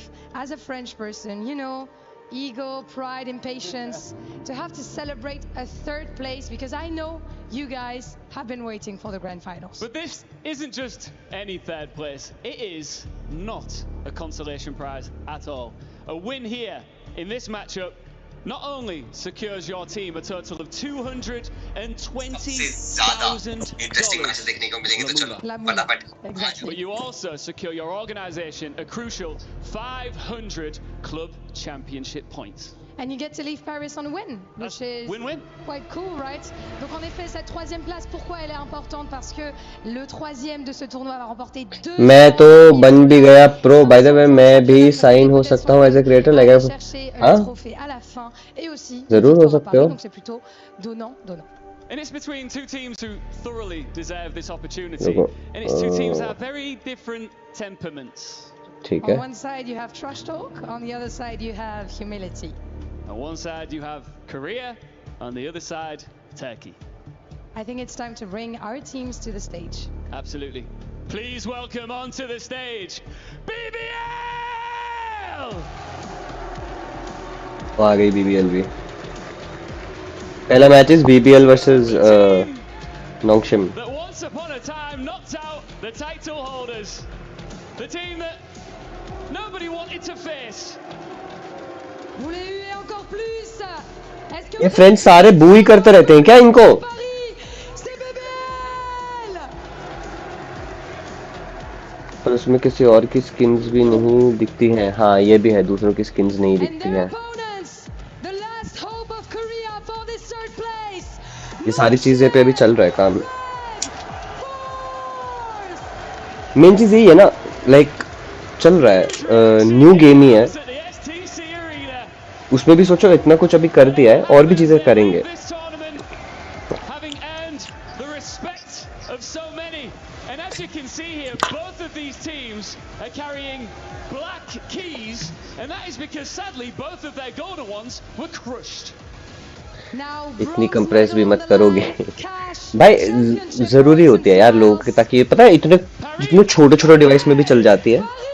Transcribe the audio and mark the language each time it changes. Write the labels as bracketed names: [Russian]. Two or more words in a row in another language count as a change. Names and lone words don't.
[English] As a French person, you know, ego, pride, impatience, to have to celebrate a 3rd place because I know you guys have been waiting for the grand finals. But this isn't just any 3rd place. It is not a consolation prize at all. A win here in this matchup not only secures your team a total of $220,000. [French] La moula. [English] Exactly. But you also secure your organization a crucial 500 club championship points. And you get to leave Paris on a win, which is Win-win. quite cool, right? [French] Donc en effet, cette 3e place, pourquoi elle est importante? Parce que le 3e de ce tournoi va remporter 2. [Hindi] मैं तो बन भी गया प्रो। [English] by the way [Hindi] मैं भी साइन हो सकता हूँ [English] as a creator, [Hindi] लगा? हाँ [French] trophée à la fin et aussi [Hindi] जरूर हो सकते हो। [French] donc c'est plutôt donnant. [English] And it's between two teams who thoroughly deserve this opportunity. And it's two teams that have very different temperaments. [Hindi] ठीक [English] On [Hindi] है। [English] one side you have trash talk, on the other side you have humility. On one side you have Korea, on the other side Turkey. I think it's time to bring our teams to the stage. Absolutely. Please welcome onto the stage BBL! [Hindi] आ गई BBL भी। पहला [English] match is [Hindi] BBL वर्सेस नोंगशिम। [English] That once upon a time knocked out the title holders. The team that nobody wanted to face. [French] Vous les huez encore plus. Est-ce que [Hindi] ये फ्रेंड्स सारे बू ही करते रहते हैं क्या इनको? [French] c'est BBL! [Hindi] पर उसमें किसी और की स्किन्स भी नहीं दिखती हैं। हाँ ये भी है, दूसरों की स्किन्स नहीं [English] And [Hindi] दिखती [English] their [Hindi] हैं। [English] opponents, the last hope of Korea for this 3rd place, [Hindi] ये सारी चीजें पे अभी चल रहा है काम। मेन चीज यही है ना, लाइक चल रहा है, [English] new game [Hindi] ही है, उसमें भी सोचो इतना कुछ अभी कर दिया है, और भी चीजें करेंगे। इतनी कंप्रेस भी मत करोगे भाई, जरूरी होती है यार लोगों की, ताकि पता है इतने जितने छोटे छोटे डिवाइस में भी चल जाती है।